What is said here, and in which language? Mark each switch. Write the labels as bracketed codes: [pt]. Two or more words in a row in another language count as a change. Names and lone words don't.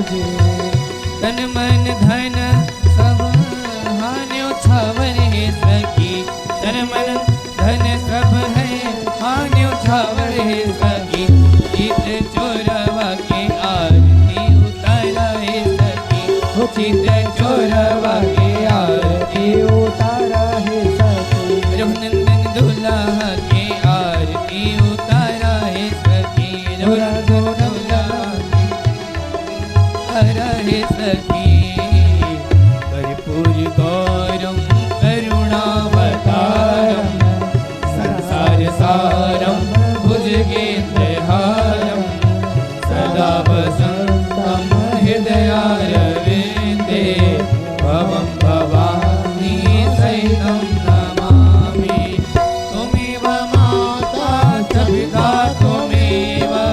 [bho] तन मन धन तन मन धन सब है हानि उठावे सखी चित चोरवा के आरती उतारा है सखी चित चोरवा के आरती उतारा है सखी रघुनंदन दुल्हा के आरती उतारा है सखी रघुनंदन दुल्हा उतारा है सखी [sa] कर्पूर गौरम करुणावतारम संसार सारम भुजगेन्द्रहारम सदा वसंतम हृदयारविंदे भवं भवानी सहितं नमामि त्वमेव माता च पिता त्वमेव